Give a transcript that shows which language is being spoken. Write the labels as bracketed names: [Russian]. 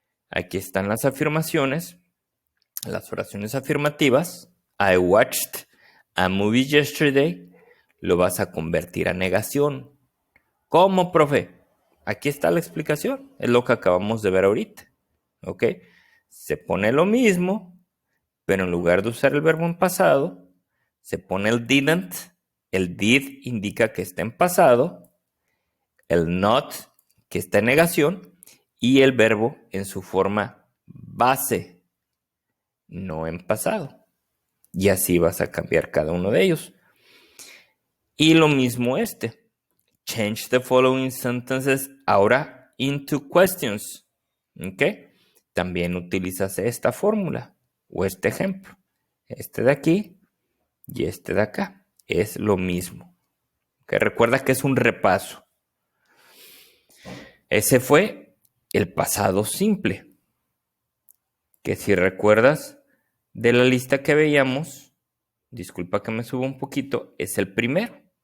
[Spanish] Aquí están las afirmaciones, las oraciones afirmativas. [English] I watched a movie yesterday. [Spanish] Lo vas a convertir a negación. ¿Cómo, profe? Aquí está la explicación. Es lo que acabamos de ver ahorita. ¿Ok? Se pone lo mismo, pero en lugar de usar el verbo en pasado, se pone el didn't. El did indica que está en pasado. El not, que está en negación. Y el verbo en su forma base, no en pasado. Y así vas a cambiar cada uno de ellos. Y lo mismo este. [English] Change the following sentences ahora into questions. [Spanish] ¿Ok? También utilizas esta fórmula o este ejemplo. Este de aquí y este de acá. Es lo mismo. ¿Ok? Recuerda que es un repaso. Ese fue el pasado simple. Que si recuerdas de la lista que veíamos, disculpa que me suba un poquito, es el primero.